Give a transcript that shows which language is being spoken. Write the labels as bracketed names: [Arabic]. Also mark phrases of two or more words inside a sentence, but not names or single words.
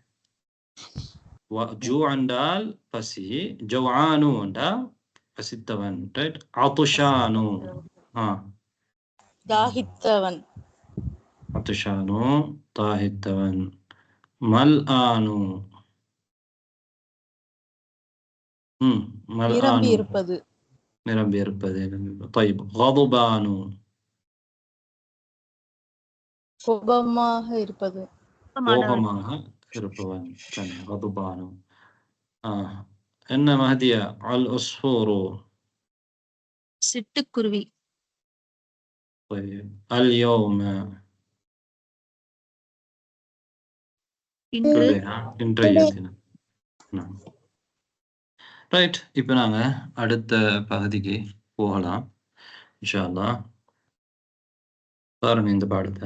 [Tamil] ஜூஅண்டால் பசி, ஜவ்ஆனு என்றா பசித்தவன். ரைட். ஆதுஷானு தாகித்தவன். ஆதுஷானு தாகித்தவன். மல்ஆனு நிரம்பி இருப்பது. [Arabic] طيب. غضبانு [Tamil] கோபமாக இருப்பது. கோபமாக இருப்பவன். غضبانு. என்ன மஹதியா? [Arabic] العصفور [Tamil] சிட்டுக்குருவி. [Arabic] طيب. اليوم [Tamil] இன்றைய தினம். ரைட். இப்போ நாங்கள் அடுத்த பகுதிக்கு போகலாம் [Arabic] إن شاء الله. [Tamil] பாருங்க இந்த பாடத்தை.